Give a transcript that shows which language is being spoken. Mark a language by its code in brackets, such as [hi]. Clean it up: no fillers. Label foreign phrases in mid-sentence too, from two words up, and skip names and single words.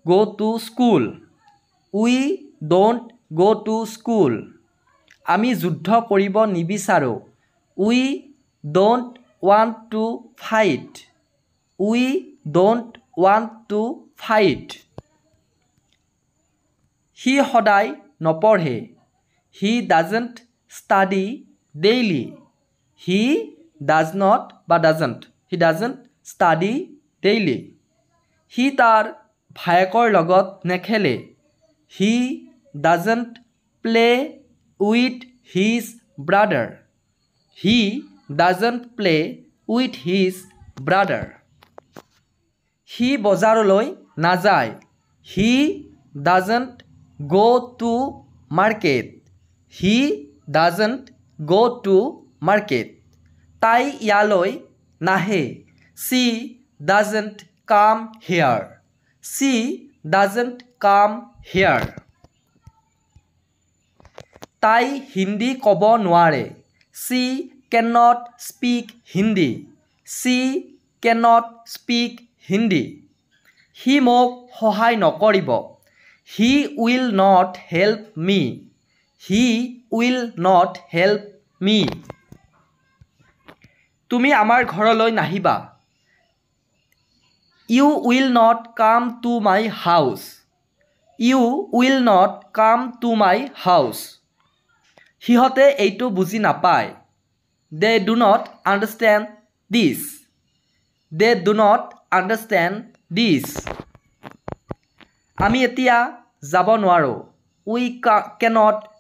[en] go to school [as] আমি যুদ্ধ কৰিব নিবিচাৰোঁ [en] we don't want to fight [as] সি সদায় নপঢ়ে [en] he doesn't study daily he doesn't study daily [as] সি তাৰ ভায়েকৰ লগত নেখেলে [en] he doesn't play with his brother [as] সি বজাৰলৈ নাযায় [en] he doesn't go to market [as] তাই ইয়ালৈ নাহে [en] she doesn't come হিয়াৰ [as] তাই হিন্দী ক'ব নোৱাৰে [en] she cannot speak Hindi [as] সি মোক সহায় নকৰিব [en] he will not help me [as] তুমি আমাৰ ঘৰলৈ নাহিবা [en] you will not come to my house [as] সিহঁতে এইটো বুজি নাপায় [en] they do not understand this [as] আমি এতিয়া যাব নোৱাৰোঁ [en] we cannot